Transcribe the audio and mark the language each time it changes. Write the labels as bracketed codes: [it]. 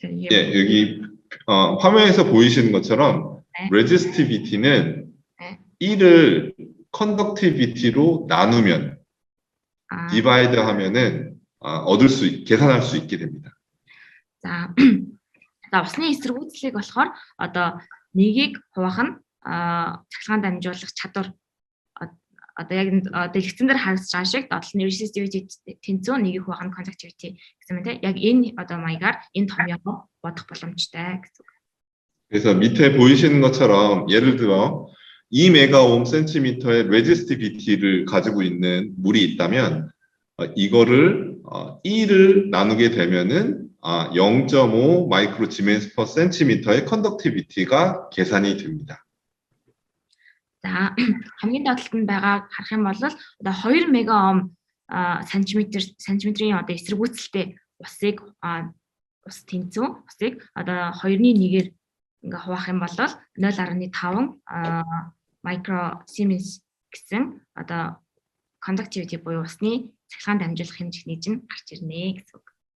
[ko] 예, 여기 화면에서 보이시는 것처럼 네. 레지스티비티는 1을 컨덕티비티로 나누면 디바이드 하면은 계산할 수 있게 됩니다. [mn] За усны эсэргүүцлийг болохоор одоо нэгийг хуваах нь цахилгаан дамжуулах чадвар одоо яг дэлгэцэн дээр харагдаж байгаа шиг доотлын resistivity тэнцүү нэгийг хуваах нь conductivity гэсэн мэт яг энэ одоо маягаар энэ томьёогоо бодох боломжтой гэсэн. [ko] 그래서 밑에 보이시는 것처럼 예를 들어 2메가옴 센티미터의 레지스티비티를 가지고 있는 물이 있다면 이거를 1을 나누게 되면은 0.5 마이크로 지멘스 퍼 센티미터의 컨덕티비티가 계산이 됩니다. [mn] За хамгийн доотлолд нь байгааг харах юм бол одоо 2 мегаом сантиметрийн одоо эсэргүүцэлтэй ус тэнцүү усыг одоо 2-ны 1-ээр ингээ хуваах юм бол 0.5 micro siemens гэсэн одоо conductivity буюу усны цахилгаан дамжуулах хэмжих нэгж нь гарч ирнэ гэсэн үг.